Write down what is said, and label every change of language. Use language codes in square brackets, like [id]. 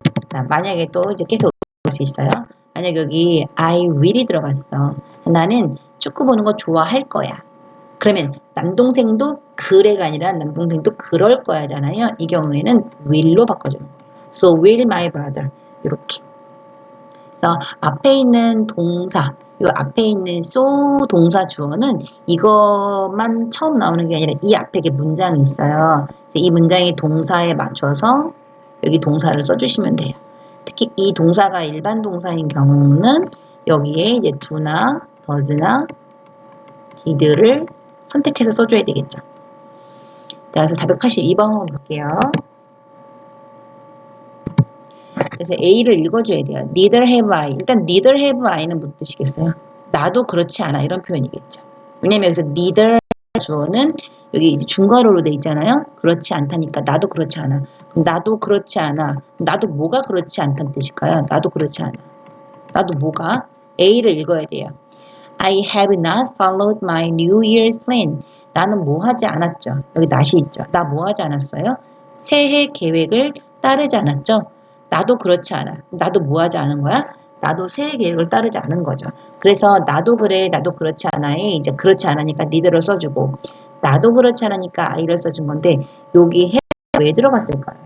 [ko] 자, 만약에 또 이제 계속 볼 수 있어요. 만약 여기 [en] I will [ko] 이 들어갔어. 나는 축구 보는 거 좋아할 거야. 그러면 남동생도 그래가 아니라 남동생도 그럴 거야잖아요. 이 경우에는 will로 바꿔주는 거예요. [en] So will my brother [ko] 이렇게. 그래서 앞에 있는 동사, 이 앞에 있는 so 동사 주어는 이것만 처음 나오는 게 아니라 이 앞에 문장이 있어요. 그래서 이 문장의 동사에 맞춰서 여기 동사를 써주시면 돼요. 특히 이 동사가 일반 동사인 경우는 여기에 이제 do나 does나 did를 선택해서 써줘야 되겠죠. 자, 그래서 482번 한번 볼게요. 그래서 A를 읽어줘야 돼요. [en] Neither have I. [ko] 일단 [en] neither have I [ko] 는 무슨 뜻이겠어요? 나도 그렇지 않아. 이런 표현이겠죠. 왜냐면 여기서 neither 주어는 여기 중괄호로 돼 있잖아요. 그렇지 않다니까 나도 그렇지 않아. 그럼 나도 그렇지 않아. 나도 뭐가 그렇지 않다는 뜻일까요? 나도 그렇지 않아. 나도 뭐가? A를 읽어야 돼요. [en] I have not followed my New Year's plan. [ko] 나는 뭐 하지 않았죠. 여기 not이 있죠. 나 뭐 하지 않았어요? 새해 계획을 따르지 않았죠. 나도 그렇지 않아. 나도 뭐 하지 않은 거야? 나도 새해 계획을 따르지 않은 거죠. 그래서 나도 그래, 나도 그렇지 않아에 이제 그렇지 않으니까 니들을 써주고 나도 그렇지 않으니까 I를 써준 건데 여기 have가 왜 들어갔을까요?